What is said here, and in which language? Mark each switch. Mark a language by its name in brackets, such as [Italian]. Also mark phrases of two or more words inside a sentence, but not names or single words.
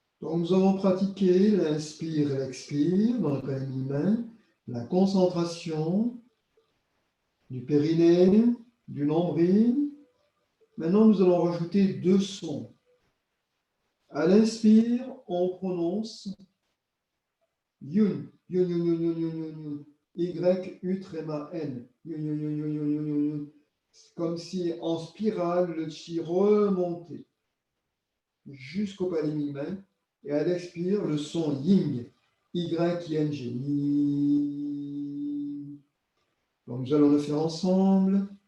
[French] Donc, nous avons pratiqué l'inspire et l'expire dans le palais mi-main, la concentration du périnée, du nombril. Maintenant, nous allons rajouter 2 sons. À l'inspire, on prononce yun, yun, yun, yun, yun, yun, yun, yun. Y-U-N. Yun, yun, yun, yun, yun, yun, yun. Comme si en spirale, le chi remontait jusqu'au palais mi-main. Et à l'expire, le son ying, Y-I-N-G. Donc, nous allons le faire ensemble.